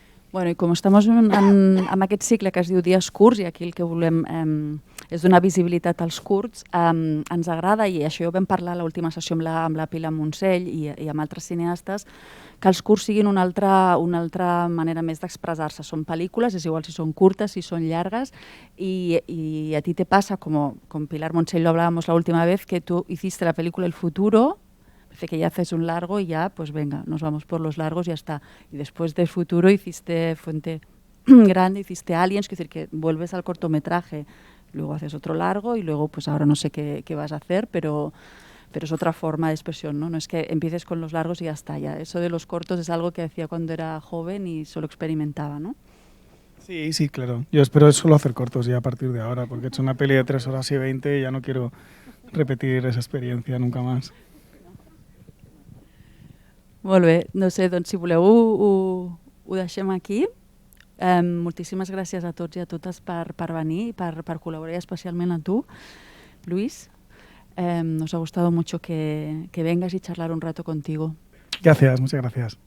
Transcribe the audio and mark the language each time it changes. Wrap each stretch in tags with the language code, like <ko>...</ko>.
<ca>Bueno, i com estem en aquest cicle que es diu Dies curts, i aquí el que volem és donar visibilitat als curts, ens agrada, i això ho vam parlar a l'última sessió amb la Pilar Montsell i amb altres cineastes, que els curts siguin una altra manera més d'expressar-se. Són pel·lícules, és igual si són curtes, si són llargues,</ca> <es>y a ti te pasa, como con Pilar Montsell lo hablábamos la última vez, que tú hiciste la película El futuro, parece que ya haces un largo y ya, pues venga, nos vamos por los largos y ya está. Y después del futuro hiciste Fuente Grande, hiciste Aliens, es decir, que vuelves al cortometraje, luego haces otro largo y luego, pues ahora no sé qué vas a hacer, pero es otra forma de expresión, ¿no? No es que empieces con los largos y ya está. Ya. Eso de los cortos es algo que hacía cuando era joven y solo experimentaba, ¿no? Sí, claro. Yo espero solo hacer cortos ya a partir de ahora, porque he hecho una peli de 3 horas y 20 y ya no quiero repetir esa experiencia nunca más.</es> <ca>Molt bé, no sé, doncs si voleu ho deixem aquí. Moltíssimes gràcies a tots i a totes per venir i per col·laborar, especialment a tu, Luis.</ca> <es>Nos ha gustado mucho que vengas y charlar un rato contigo. Gracias, muchas gracias.</es>